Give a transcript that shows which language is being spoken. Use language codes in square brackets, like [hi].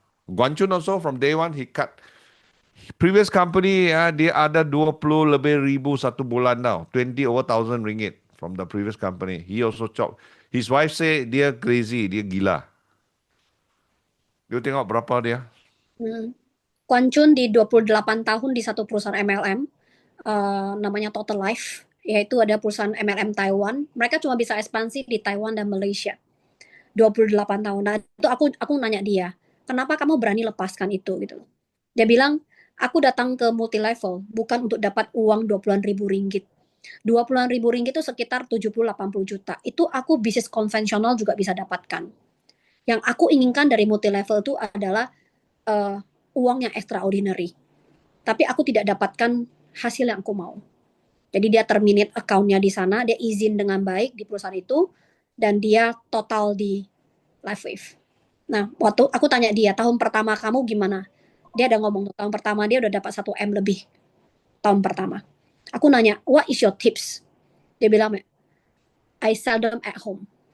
[en] Guan Chun also from day one he cut. Previous company [ms] dia ada 20 lebih ribu satu bulan [en] now, 20 over 1,000 ringgit from the previous company. He also chop. His wife say dia crazy, [ms] dia gila. You tengok berapa dia? [id] Guan Chun di 28 tahun di satu perusahaan MLM, namanya Total Life, yaitu ada perusahaan MLM Taiwan. Mereka cuma bisa ekspansi di Taiwan dan Malaysia. 28 tahun. Nah, itu aku nanya dia, kenapa kamu berani lepaskan itu gitu. Dia bilang, aku datang ke multi level bukan untuk dapat uang 20-an ribu ringgit. 20-an ribu ringgit itu sekitar 70-80 juta. Itu aku bisnis konvensional juga bisa dapatkan. Yang aku inginkan dari multi level itu adalah uang yang extraordinary. Tapi aku tidak dapatkan hasil yang aku mau. Jadi dia terminate account-nya di sana, dia izin dengan baik di perusahaan itu, dan dia total di Live Wave. Nah, waktu aku tanya dia, tahun pertama kamu gimana? Dia ada ngomong, tahun pertama dia udah dapat 1 M lebih. Tahun pertama. Aku nanya, [en] what is your tips? [id] Dia bilang, [en] I seldom at home.